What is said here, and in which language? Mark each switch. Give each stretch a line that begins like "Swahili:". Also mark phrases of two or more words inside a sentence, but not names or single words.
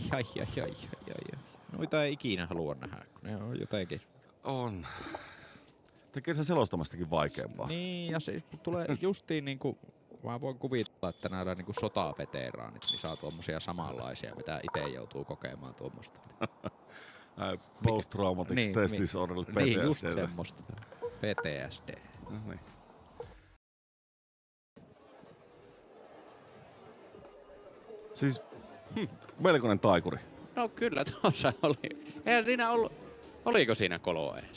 Finnish: Noita ei ikinä halua nähdä, kun ne on jotenkin. On. Tekee sen selostamastakin vaikeampaa. Niin, ja se tulee justiin niinku, mä voin kuvitella, että näillä niinku sotaveteraanit, niin saa tuommoisia samanlaisia, mitä itse joutuu kokemaan tuommoista.
English: Post-traumatic stress disorder, PTSD.
Finnish: Niin, just semmoista. PTSD. No niin. Siis melkoinen taikuri. No kyllä tuossa oli. Eihän siinä ollut. Oliko siinä koloa edes?